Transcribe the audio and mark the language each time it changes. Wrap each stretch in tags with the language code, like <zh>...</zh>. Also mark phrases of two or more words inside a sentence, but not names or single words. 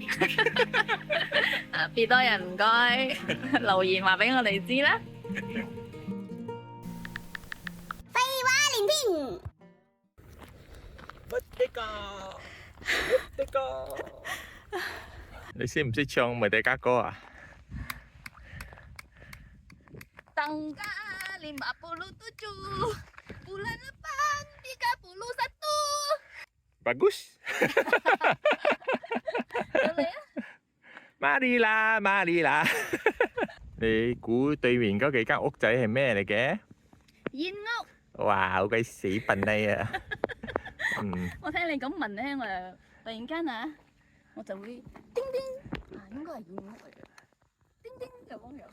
<yue>別多人唔該留言話俾我哋知啦。你識唔識唱梅迪加歌啊？</yue> <ms>Tangga 50 tujuh bulan depan 31. Bagus. Boleh ya?</ms> <yue>Mari 啦，Mari啦。你估對面嗰幾間屋仔係咩嚟嘅？煙屋。哇，好鬼死笨你啊！我聽你咁問咧，我就突然間啊，我就會叮叮，應該係燕屋嚟嘅，叮叮就咁樣。</yue>